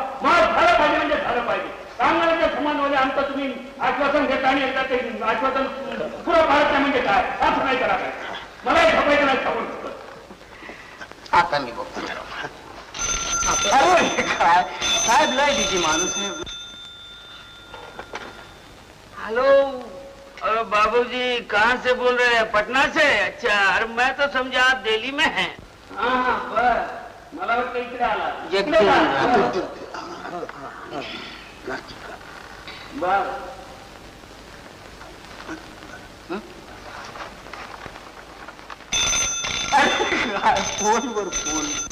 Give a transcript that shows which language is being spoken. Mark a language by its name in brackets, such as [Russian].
[Marathi] मग झालं पाहिजे म्हणजे झालं पाहिजे. कामगारांच्या सन्मानमध्ये आमचं तुम्ही आश्वासन घेता आणि एकदा ते आश्वासन पुरं पाळत नाही म्हणजे काय? असं नाही करा काय. मला हे झोपायचं नाही सांगून. आता मी बघतो. अरे काय साहेब लय बिजी माणूस आहे. [English] Hello. [Hindi] अरे बाबूजी कहाँ से बोल रहे हैं? पटना से? अच्छा. अरे मैं तो समझा आप दिल्ली में हैं. [Marathi] हाँ बस मला वाटतं इकडे आला. बर. फोनवर फोन.